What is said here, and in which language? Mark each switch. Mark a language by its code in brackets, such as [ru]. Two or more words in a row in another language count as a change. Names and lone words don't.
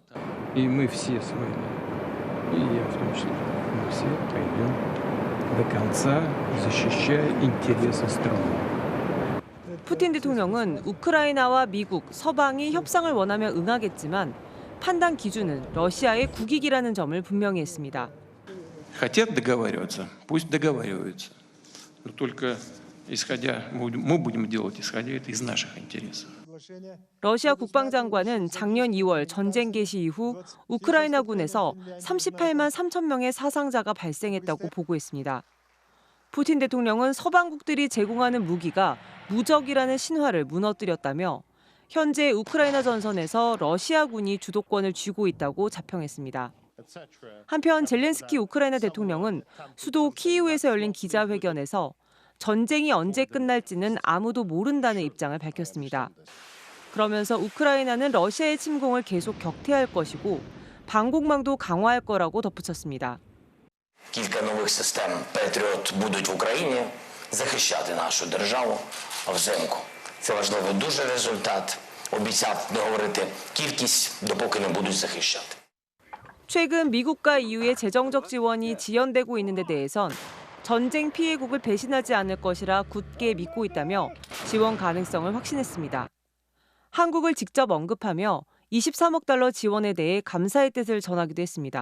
[ko] 푸틴 대통령은 우크라이나와 미국, 서방이 협상을 원하면 응하겠지만 판단 기준은 러시아의 국익이라는 점을 분명히 했습니다. [ru] Хотят договариваться, пусть договариваются. Но только исходя, мы будем делать исходя из наших интересов. [ko] 러시아 국방장관은 작년 2월 전쟁 개시 이후 우크라이나군에서 38만 3천 명의 사상자가 발생했다고 보고했습니다. 푸틴 대통령은 서방국들이 제공하는 무기가 무적이라는 신화를 무너뜨렸다며 현재 우크라이나 전선에서 러시아군이 주도권을 쥐고 있다고 자평했습니다. 한편 젤렌스키 우크라이나 대통령은 수도 키이우에서 열린 기자회견에서 전쟁이 언제 끝날지는 아무도 모른다는 입장을 밝혔습니다. 그러면서 우크라이나는 러시아의 침공을 계속 격퇴할 것이고 방공망도 강화할 거라고 덧붙였습니다. [uk] Кілька нових систем Patriot будуть в Україні захищати нашу державу взимку. Це важливий дуже результат. Обіцяв не говорити кількість, допоки не будуть захищати. [ko] 최근 미국과 EU의 재정적 지원이 지연되고 있는 데 대해선 전쟁 피해국을 배신하지 않을 것이라 굳게 믿고 있다며 지원 가능성을 확신했습니다. 한국을 직접 언급하며 23억 달러 지원에 대해 감사의 뜻을 전하기도 했습니다.